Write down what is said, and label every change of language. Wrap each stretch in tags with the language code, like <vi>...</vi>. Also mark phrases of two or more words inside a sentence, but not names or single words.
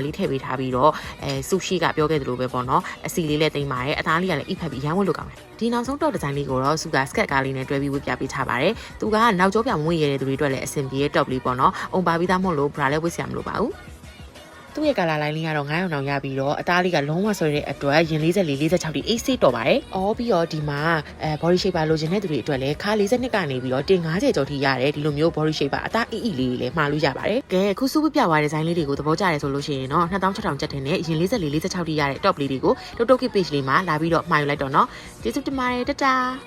<my>လေးထည့်ပေးထားပြီးတော့စုရှိကပြောခဲ့သလိုပဲပေါ့နော်အစီလေးလည်းတိမ့်ပါတယ်အသားလေးကလည်းအိဖက်ပြီးရမ်းဝတ်လို့ကောင်းတယ်ဒီနောက်ဆုံး top ဒီဇိုင်းလေးကိုတော့စုကစကတ် ကားလေးနဲ့တွဲပြီးဝတ်ပြပေးထားပါတယ်သူကနောက်ကျောပြမွေးရတဲ့သူတွေအတွက်လည်းအဆင်ပြေတဲ့ top လေးပေါ့နော်အုံပါပြီးသားမို့လို့ bra လည်းဝတ်စရာမလိုပါဘူးသူ့ရဲ့ကာလာလိုင်းလေးကတော့9ရောင်တောင်ရပြီးတော့အသားလေးကလုံးဝဆွဲတဲ့အတွက်ရင်44 46တိ AC တော်ပါတယ်။အော်ပြီးတော့ဒီမှာ</my> <en>body shaper</en> <my>လိုချင်တဲ့သူတွေအတွက်လည်းခါ42ကနေပြီးတော့တင်50ကျော်ထိရတယ်ဒီလိုမျိုး</my> <en>body shaper</en> <my>အသားအီအီလေးလည်းမှာလို့ရပါတယ်။ကဲအခုစုပြသွားတဲ့ဇိုင်းလေးတွေကိုသဘောကျတယ်ဆိုလို့ရှိရင်တော့2600ကျပ်ထင်းနဲ့ရင်44 46ထိရတဲ့ top လေးတွေကို TikTok page လေးမှာလာပြီးတော့မှာယူလိုက်တော့နော်။ကျေးဇူးတင်ပါတယ်တတာ</my>